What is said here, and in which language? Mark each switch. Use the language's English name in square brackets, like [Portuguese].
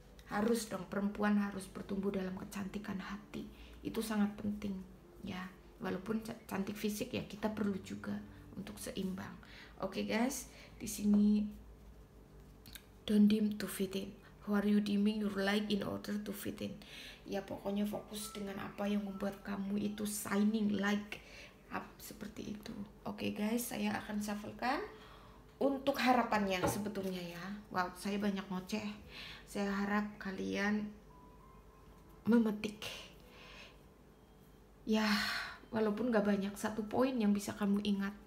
[Indonesian] Harus dong, perempuan harus bertumbuh dalam kecantikan hati, itu sangat penting ya. Walaupun cantik fisik ya, kita perlu juga untuk seimbang. Oke, guys, di sini [English] don't dim to fit in. Who are you dimming your light in order to fit in? [Indonesian] Ya pokoknya fokus dengan apa yang membuat kamu itu [English] shining like up, [Indonesian] seperti itu. Oke, guys, saya akan shufflekan untuk harapannya sebetulnya ya. Wow, saya banyak ngoceh. Saya harap kalian memetik ya, walaupun gak banyak, satu poin yang bisa kamu ingat.